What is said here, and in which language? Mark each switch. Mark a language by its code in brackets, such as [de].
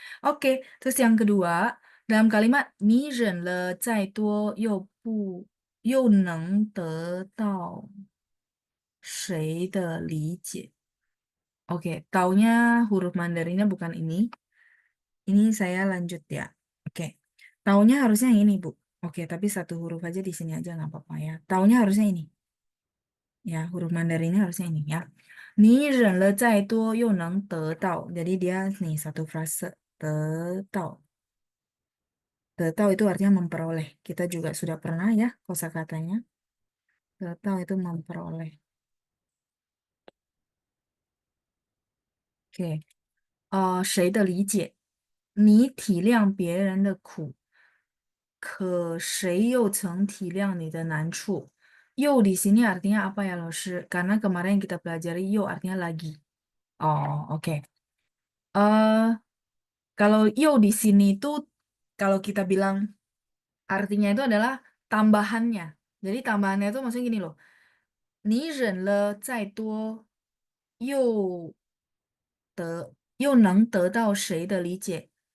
[id] Oke, terus yang kedua, dalam kalimat [zh] 你忍了再多又能得到谁的理解? [id] Oke, taunya huruf Mandarinnya bukan ini. Ini saya lanjut ya. Oke. Taunya harusnya yang ini, Bu. Oke, tapi satu huruf aja di sini aja nggak apa-apa ya. Taunya harusnya ini. Ya, huruf Mandarinnya harusnya ini ya. [zh] 你忍了再多又能得到. [id] Jadi dia nih satu frase. 得到.得到itu artinya memperoleh. Kita juga sudah pernah ya kosakatanya. 得到 itu memperoleh. [zh] Oke. 谁的理解？你体谅别人的苦，可谁又曾体谅你的难处? [id] Yo di sini artinya apa ya, Loshi? Karena kemarin kita pelajari yo artinya lagi. Oh, oke. Kalau yo di sini itu kalau kita bilang artinya itu adalah tambahannya. Jadi tambahannya itu maksudnya gini loh. [zh] 你忍了再多，又又能得到谁的理解?